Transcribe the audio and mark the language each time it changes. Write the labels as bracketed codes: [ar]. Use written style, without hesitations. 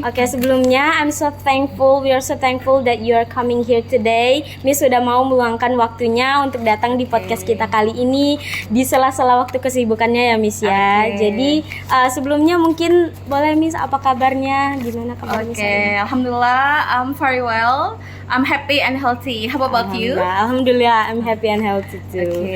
[id] Oke, sebelumnya [en] we are so thankful that you are coming here today. [id] Miss sudah mau meluangkan waktunya untuk datang di podcast kita kali ini di sela-sela waktu kesibukannya ya Miss ya. Jadi sebelumnya mungkin boleh Miss, apa kabarnya? Gimana kabar Miss? [en] Alhamdulillah, I'm very well. I'm happy and healthy. How about you? Alhamdulillah, I'm happy and healthy too.